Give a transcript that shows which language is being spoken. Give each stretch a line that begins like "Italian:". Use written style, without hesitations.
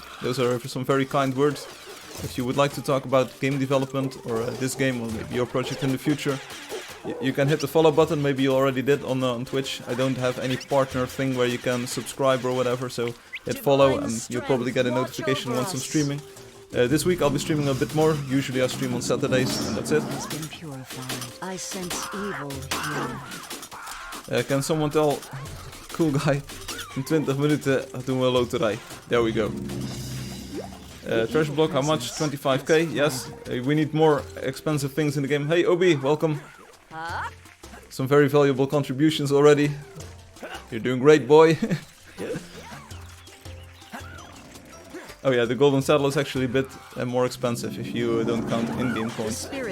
English: Those are some very kind words. If you would like to talk about game development or this game or maybe your project in the future, you can hit the follow button. Maybe you already did on Twitch. I don't have any partner thing where you can subscribe or whatever, so hit follow and you'll probably get a notification once I'm streaming. This week I'll be streaming a bit more. Usually I stream on Saturdays and that's it. I sense evil here. Can someone tell cool guy
Dutch: in 20 minuten doen we een loterij.
English: There we go. Treasure block, how much? 25k? Yes. We need more expensive things in the game. Hey Obi, welcome. Some very valuable contributions already. You're doing great, boy. Oh yeah, the golden saddle is actually a bit more expensive if you don't count in-game coins.